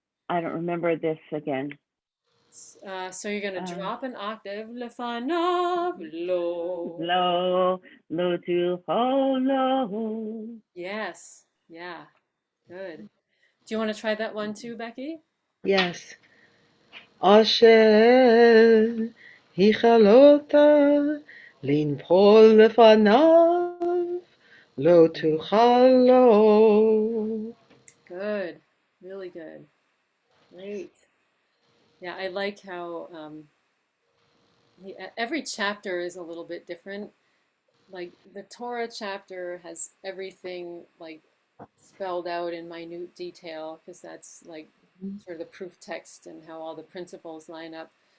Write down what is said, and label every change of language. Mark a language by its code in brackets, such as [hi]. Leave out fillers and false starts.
[en] I don't remember this again. So you're going to drop an octave. [he] Lefanav lo. Lo, lo to lo. [en] Yes. Yeah. Good. Do you want to try that one too, Becky? Yes. [he] אשר הכלותה לנפול לפניו לא תוכל לו. [en] Good. Really good. Great. Yeah, I like how every chapter is a little bit different. Like the Torah chapter has everything like spelled out in minute detail because that's like sort of the proof text and how all the principles line up.